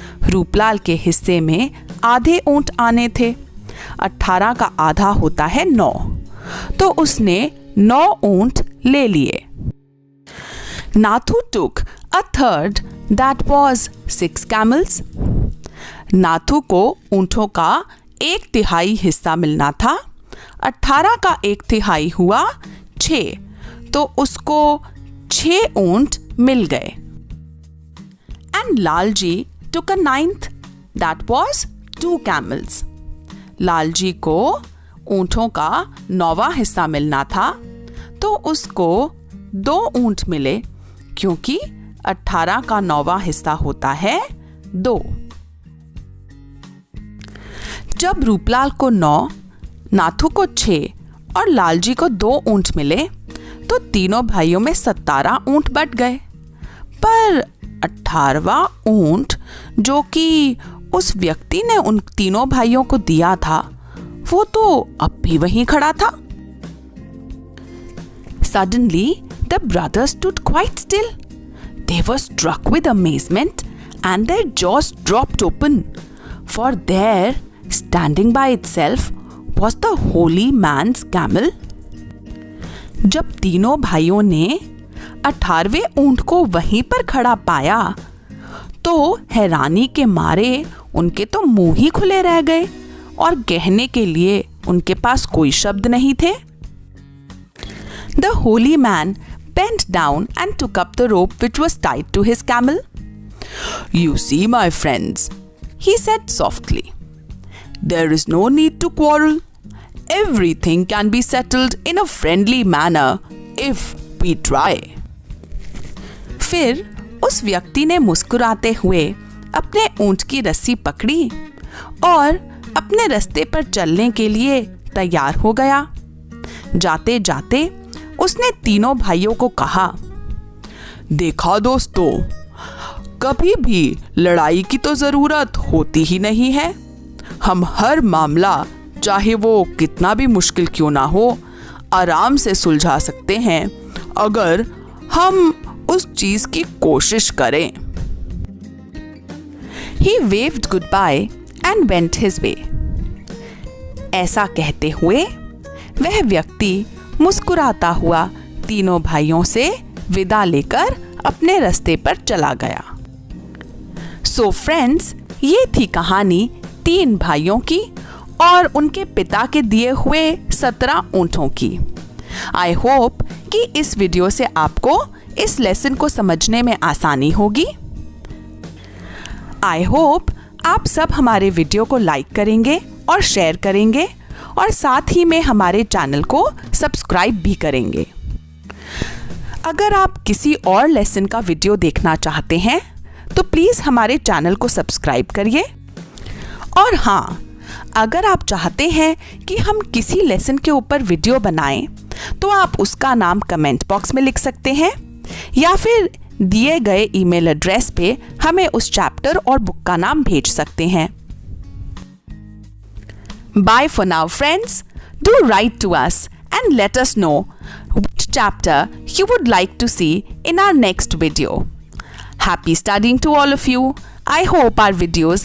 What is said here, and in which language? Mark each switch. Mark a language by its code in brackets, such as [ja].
[hi] रूपलाल के हिस्से में आधे ऊंट आने थे। 18 का आधा होता है 9, तो उसने 9 ऊंट ले लिए। Nathu [en] took a third, that was 6 camels. [hi] Nathu को ऊंटों का 1/3 हिस्सा मिलना था। 18 का 1/3 हुआ 6, तो उसको 6 ऊंट मिल गए। [en] And [hi] Lalji [en] took a 9th, that was 2 camels. [hi] Lalji को ऊंटों का 9वां हिस्सा मिलना था, तो उसको 2 ऊंट मिले क्योंकि 18 का 9वां हिस्सा होता है 2। जब रूपलाल को 9, नाथू को 6 और लालजी को 2 ऊंट मिले तो तीनों भाइयों में 17 ऊंट बट गए। पर 18वां ऊंट जो कि उस व्यक्ति ने उन तीनों भाइयों को दिया था वो तो अब भी वहीं खड़ा था। [en] Suddenly the brothers stood quite still. They were struck with amazement and their jaws dropped open, for there, standing by itself, was the holy man's camel. [hi] जब तीनों भाइयों ने 18वें ऊंट को वहीं पर खड़ा पाया तो हैरानी के मारे उनके तो मुंह ही खुले रह गए और कहने के लिए उनके पास कोई शब्द नहीं थे। [en] The holy man bent down and took up the rope which was tied to his camel. You see, my friends, he said softly, there is no need to quarrel. Everything can be settled in a friendly manner if we try. [hi] फिर उस व्यक्ति ने मुस्कुराते हुए अपने ऊंट की रस्सी पकड़ी और अपने रास्ते पर चलने के लिए तैयार हो गया। जाते जाते उसने तीनों भाइयों को कहा, देखा दोस्तों, कभी भी लड़ाई की तो जरूरत होती ही नहीं है। हम हर मामला, चाहे वो कितना भी मुश्किल क्यों ना हो, आराम से सुलझा सकते हैं अगर हम उस चीज की कोशिश करें। [en] He waved goodbye and went his way. [hi] ऐसा कहते हुए वह व्यक्ति मुस्कुराता हुआ तीनों भाइयों से विदा लेकर अपने रास्ते पर चला गया। सो फ्रेंड्स, ये थी कहानी 3 भाइयों की और उनके पिता के दिए हुए 17 ऊंटों की। आई होप कि इस वीडियो से आपको इस लेसन को समझने में आसानी होगी। आई होप आप सब हमारे वीडियो को लाइक करेंगे और शेयर करेंगे और साथ ही में हमारे चैनल को सब्सक्राइब भी करेंगे। अगर आप किसी और लेसन का वीडियो देखना चाहते हैं तो प्लीज़ हमारे चैनल को सब्सक्राइब करिए। और हाँ, अगर आप चाहते हैं कि हम किसी लेसन के ऊपर वीडियो बनाएं तो आप उसका नाम कमेंट बॉक्स में लिख सकते हैं या फिर दिए गए ईमेल एड्रेस पे हमें उस चैप्टर और बुक का नाम भेज सकते हैं। [en] Bye for now, friends. Do write to us and let us know which chapter you would like to see in our next video. Happy studying to all of you. I hope our videos